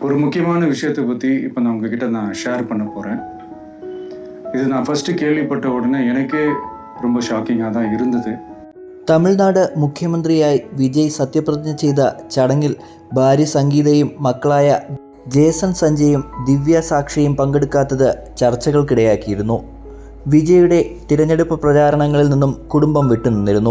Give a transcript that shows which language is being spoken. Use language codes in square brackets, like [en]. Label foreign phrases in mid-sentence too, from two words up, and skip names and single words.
[ta] ஒரு முக்கியமான விஷயத்தை பற்றி இப்போ நான் உங்ககிட்ட ஷேர் பண்ண போகிறேன். இது நான் ஃபஸ்ட்டு கேள்விப்பட்ட உடனே எனக்கே ரொம்ப ഷോക്കിംഗാக தான் இருந்தது. [ml] തമിഴ്നാട് മുഖ്യമന്ത്രിയായി വിജയ് സത്യപ്രതിജ്ഞ ചെയ്ത ചടങ്ങിൽ ഭാര്യ സംഗീതയും മക്കളായ ജേസൺ സഞ്ജയും ദിവ്യ സാക്ഷിയും പങ്കെടുക്കാത്തത് ചർച്ചകൾക്കിടയാക്കിയിരുന്നു. വിജയുടെ തിരഞ്ഞെടുപ്പ് പ്രചാരണങ്ങളിൽ നിന്നും കുടുംബം വിട്ടുനിന്നിരുന്നു.